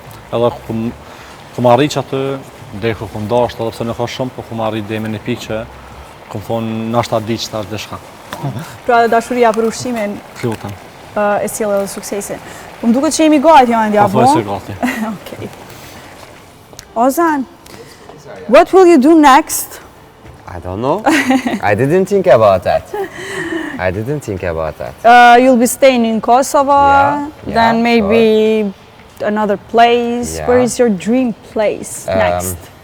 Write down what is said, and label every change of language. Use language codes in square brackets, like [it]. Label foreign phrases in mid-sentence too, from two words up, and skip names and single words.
[sq] Edhe kom arrit që aty, dhe kom dash, edhe pse nuk ka shumë, po kom arrit dhe me një pikë që kom thonë nashta di që ta është dëshka. Pra dashuria për ushqimin Të lutem. e sjell edhe suksesin. Po më duket që jemi gati Andi apo? Po thuaj se gati. Okay. Ozan, [en] what will you do next? I don't know. I didn't think about that. I didn't think about that. You'll be staying in Kosovo, Yeah, then maybe another place. Yeah. Where is your dream place next?